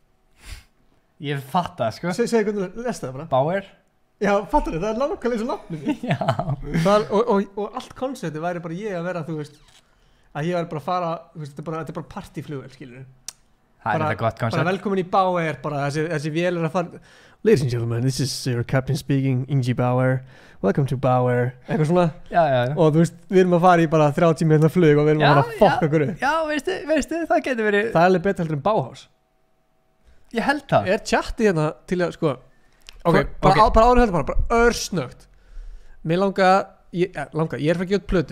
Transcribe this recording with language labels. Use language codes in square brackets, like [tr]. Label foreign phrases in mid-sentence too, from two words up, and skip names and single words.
[is] Ég fatt það, sko. Segð hvernig þið lesa þetta bara. Bauer? Já, fattar þið, það er nákvæmlega eins og nafninu. Já. Og allt konceptið væri bara ég að vera, þú veist, að ég væri bara að fara, þú veist, þetta er bara partyflugvél, skilur. Það er þetta gott koncept. Bara velkomin í Bauer, bara þessi vél er að fara. [en] Ladies and gentlemen, this is your captain speaking, Ingi Bauer. Welcome to Bauer. [is] Eitthvað svona. Já. Og þú veist, við erum að fara í bara 30 minna flug og við erum að fara að fokka okkur upp. Já, veistu, það getur verið. Það er alveg betur heldur en Bauhaus. Ég held það. Er chatið hérna til að, sko, bara áður heldur bara örsnögt. Mér langar, ég er fyrir að gefa út plötu.